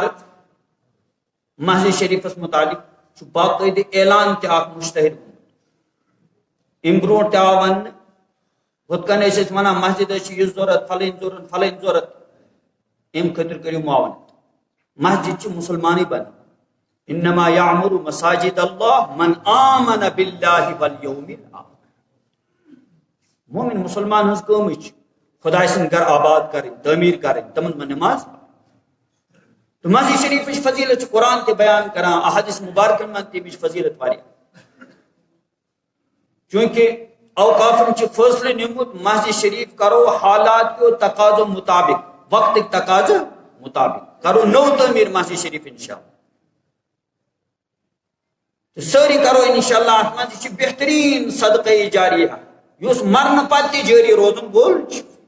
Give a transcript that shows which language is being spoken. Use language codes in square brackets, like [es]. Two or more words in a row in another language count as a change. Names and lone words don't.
[ks] عرض مسجد شریفس متعلق چھُ باقٲعدٕ اعلان تہِ اکھ مشتہر امہِ برونٛٹھ تہِ آو وننہٕ ہُتھ کٔنۍ ٲسۍ أسۍ ونان مسجد چھِ یہِ ضوٚرتھ فلٲنۍ ضوٚرتھ امہِ خٲطرٕ کٔرِو معاونت مسجد چھِ مسلمانٕے بنان [ar] انما یعمر مساجد اللہ من آمن باللہ والیوم الآخر [ks] مومن مسلمان ہنٛز کٲمٕے چھِ خدا سٕنٛدۍ گھر آباد کرٕنۍ تعمیٖر کرٕنۍ تمن منٛز نماز تو مسجد شریفٕچ فضیلت چھُ قرآن تہِ بیان کران احادیث مبارکن منٛز تہِ امِچ فضیلت واریاہ چونکہ اوقافن چھ فٲصلہٕ نیوٗمُت مسجد شریف کرو حالات کیو تقاضو مطابق وقتک تقاضہٕ مطابق کرو نو تعمیٖر مسجد شریف انشاءاللہ سٲری کرو انشاءاللہ اتھ منٛز یہِ چھِ بہتریٖن صدقہ جاریہ یُس مرنہٕ پتہٕ تہِ جٲری روزُن وول چھُ